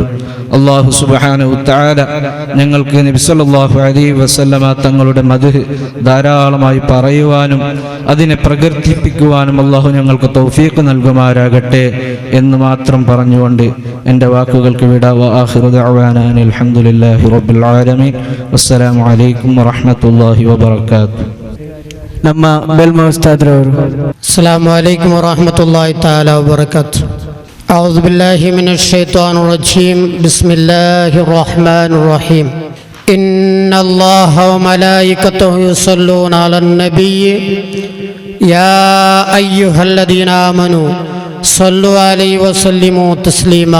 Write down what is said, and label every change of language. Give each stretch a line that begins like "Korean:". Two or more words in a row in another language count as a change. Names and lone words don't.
Arabic: الله سبحانه تعالى
Malayalam: ഞങ്ങൾക്ക് നബി
Arabic: صلى الله عليه وسلم
Malayalam: തങ്ങളുടെ മദ്ഹ് ധാരാളമായി പറയുവാനും അതിനെ പ്രകീർത്തിപ്പിക്കുവാനും അല്ലാഹു ഞങ്ങൾക്ക് തൗഫീഖ് നൽകുമാറാകട്ടെ എന്ന് മാത്രം പറഞ്ഞുകൊണ്ട് എൻ്റെ വാക്കുകൾക്ക് വിട.
Arabic: وآخر دعوانا الحمد لله رب العالمين. والسلام عليكم ورحمة الله وبركاته.
Kannada: ನಮ್ಮ ಬೆಲ್ಮ ಉಸ್ತಾದ್ರವರು.
Arabic: السلام عليكم ورحمة الله تعالى وبركاته. أعوذ بالله من الشيطان الرجيم. بسم الله الرحمن الرحيم. إن الله وملائكته يصلون على النبي يا أيها الذين آمنوا صلوا عليه وسلموا تسليما.